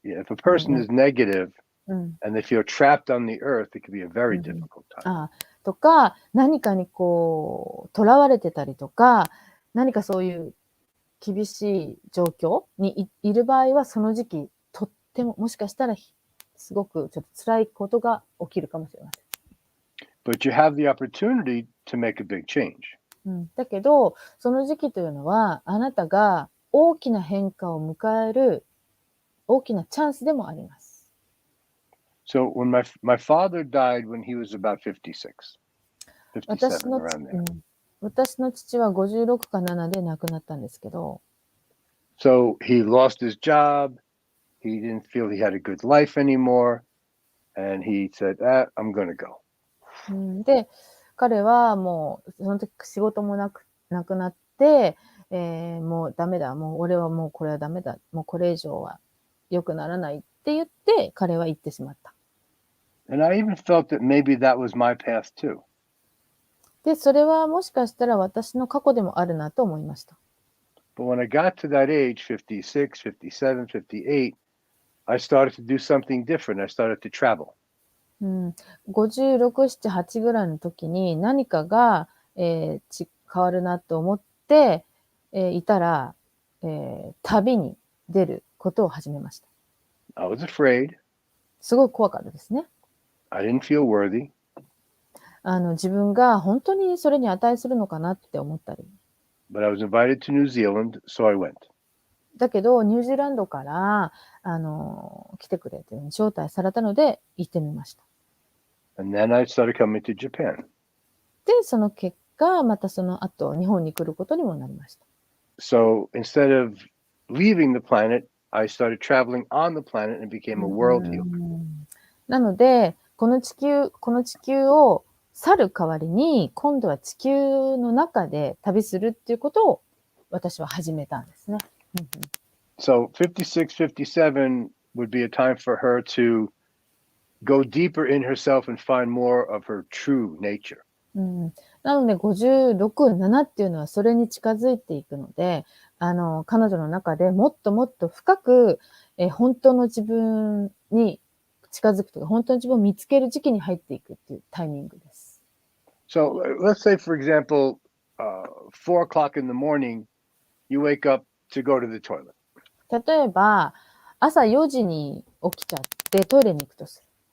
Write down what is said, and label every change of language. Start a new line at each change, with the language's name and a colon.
English: Yeah, if a person is negative and they feel trapped on the earth, it could be a very difficult time.
Japanese: とか、何かにこう、囚われてたりとか、何かそういう厳しい状況に いる場合は、その時期、とっても、もしかしたら、すごくちょっと辛いことが起きるかもしれません。
English: But you have the opportunity to make a big change.
Japanese: だけど、その時期というのは、あなたが大きな変化を迎える大きなチャンスでもあります。
English: So when my father died when he was about 56, 57, around there.
Japanese: 私の父は56か7で亡くなったんですけど。
English: So he lost his job. He didn't feel he had a good life anymore. And he said, I'm going to go.
Japanese: で、彼はもう、その時仕事もなくなって、もうダメだ。もう俺はもうこれはダメだ。もうこれ以上は良くならないって言って、彼は言ってしまった。
English: And I even felt that maybe that was my past too.
Japanese: で、それはもしかしたら私の過去でもあるなと思いました。
English: But when I got to that age, 56, 57, 58, I started to do something different. I started to travel.
Japanese: 56、7、8ぐらいの時に何かが、変わるなと思って、いたら、旅に出ることを始めました。
English: I was afraid.
Japanese: すごい怖かったですね。
English: I didn't feel worthy.
Japanese: 自分が本当にそれに値するのかなって思ったり。
English: But I was invited to New Zealand, so I went.
Japanese: だけど、ニュージーランドから、来てくれというふうに招待されたので、行ってみました。
English: And then I started coming to Japan.
Japanese: で、その結果、またその後、日本に来ることにもなりました。
English: So instead of leaving the planet, I started traveling on the planet and became a world healer.
Japanese: なので、この地球を去る代わりに、今度は地球の中で旅するっていうことを私は始めたんですね。
English: So 56, 57 would be a time for her to go deeper in herself and find more of her true nature.
Japanese: なので、56、7っていうのはそれに近づいていくので、彼女の中でもっともっと深く、本当の自分に近づくとか、本当の自分を見つける時期に入っていくっていうタイミングです。
English: So let's say, for example, 4 o'clock in the morning, you wake up to go to the toilet.
Japanese: 例えば、朝4時に起きちゃってトイレに行くとする。